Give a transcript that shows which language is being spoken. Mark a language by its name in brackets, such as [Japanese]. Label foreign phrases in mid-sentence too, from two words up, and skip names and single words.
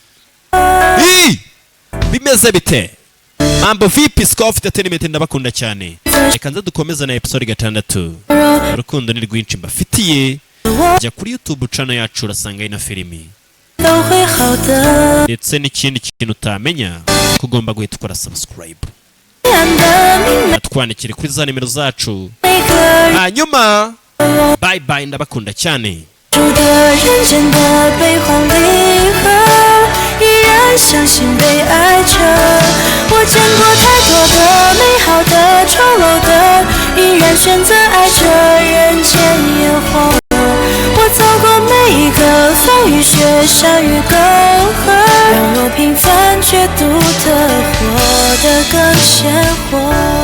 [Kinyarwanda] bimeze bite [Swahili] mambo vipi [Kinyarwanda] SIKOV Entertainment ndabakunda cyane reka nze dukomeza na episode 6 urukundo ni rwinshi mbafitiye jya kuri [English] YouTube channel [Kinyarwanda] yacu urasanga ina filimi ndetse n'ikindi kintu utamenya kugomba guhita ukora subscribe twandikire kuri za nimero zacu hanyuma [English] bye bye [Kinyarwanda] ndabakunda cyane [Chinese] 数的人间的悲欢离合，依然相信被爱着。我见过太多的美好的、丑陋的，依然选择爱着人间烟火。我走过每一个风雨雪山与沟壑，让我平凡却独特，活得更鲜活。